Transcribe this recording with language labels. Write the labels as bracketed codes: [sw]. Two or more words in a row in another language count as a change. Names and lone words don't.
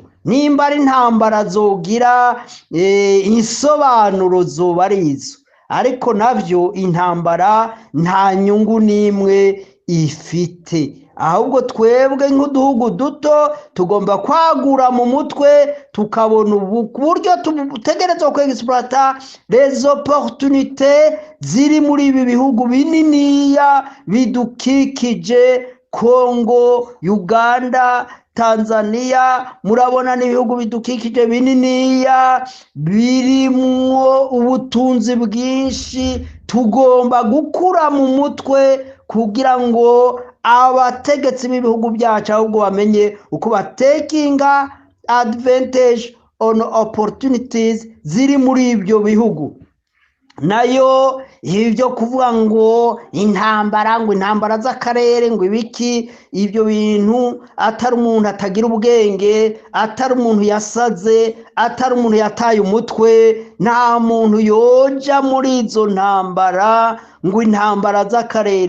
[rn] Nimba ari intambara zogira insobanuro zoba arizo, ariko navyo intambara nta nyungu n'imwe ifite. Ahubwo twebwe nk'uduhugu duto tugomba kwagura mu mutwe, tukabona uburyo tutegerezwa ko [fr] exploiter les opportunités [rn] ziri muri ibi bihugu bininiya bidukikije: Kongo, Uganda, Tanzania. Murabona n'ibihugu bidukikije bininiya birimwo ubutunzi bwinshi. Tugomba gukura mu mutwe kugira ngo abategetsi b'ibihugu byacu ahubwo bamenye uko batekinga [en] advantage on opportunities [rn] ziri muri ibyo bihugu. Nayo ibyo kuvuga ngo intambara z'akarere ngo ibiki, ibyo bintu atari umuntu atagira ubwenge, atari umuntu yasaze, atari umuntu yataye umutwe, nta muntu yoja muri izo ntambara ngo intambara z'akarere.